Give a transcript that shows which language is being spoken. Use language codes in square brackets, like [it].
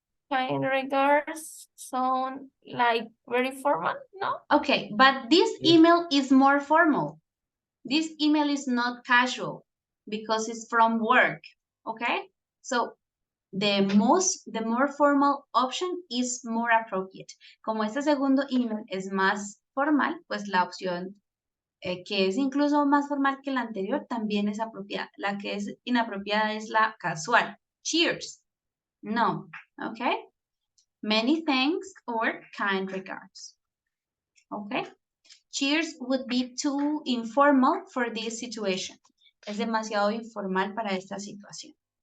[en] kind regards sound like very formal, no? Okay, but this email is more formal. This email is not casual because it's from work, okay? So the more formal option is more appropriate. [es] Como este segundo email es más formal, pues la opción que es incluso más formal que la anterior también es apropiada. La que es inapropiada es la casual. [en] Cheers. No, okay? Many thanks or kind regards. Okay? Cheers would be too informal for this situation. [es] Es demasiado informal para esta situación.